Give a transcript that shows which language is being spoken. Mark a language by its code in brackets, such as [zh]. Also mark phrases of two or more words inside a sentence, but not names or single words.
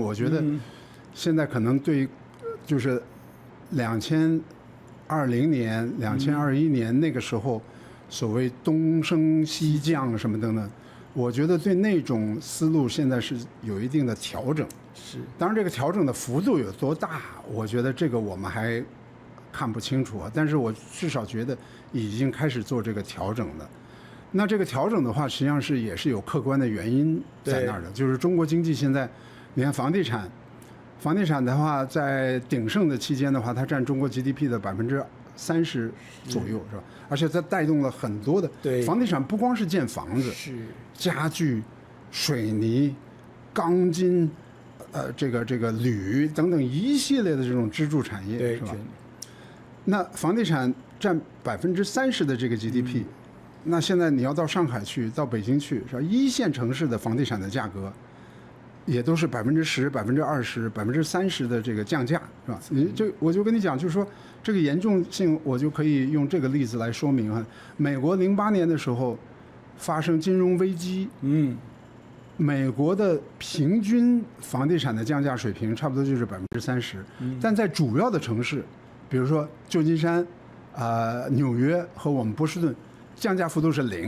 [zh] 我覺得現在可能對就是2020年、2021年那個時候所謂東升西降什麼等等，我覺得對那種思路現在是有一定的調整。是，當然這個調整的幅度有多大，我覺得這個我們還看不清楚啊。但是我至少覺得已經開始做這個調整了。那這個調整的話，實際上也是有客觀的原因在那兒的，就是中國經濟現在，你看房地產的話，在鼎盛的期間的話，它佔中國 GDP 的30%左右，是吧？而且它帶動了很多的房地產，不光是建房子，是家具、水泥、鋼筋，這個鋁等等一系列的這種支柱產業，是吧？那房地產佔30%的這個 GDP。那現在你要到上海去，到北京去，是吧？一線城市的房地產的價格，也都是10%、20%、30% 的這個降價，是吧？我就跟你講，就是說這個嚴重性，我就可以用這個例子來說明啊。美國08年的時候發生金融危機，美國的平均房地產的降價水平差不多就是30%，但在主要的城市，比如說舊金山、紐約和我們波士頓，降價幅度是0。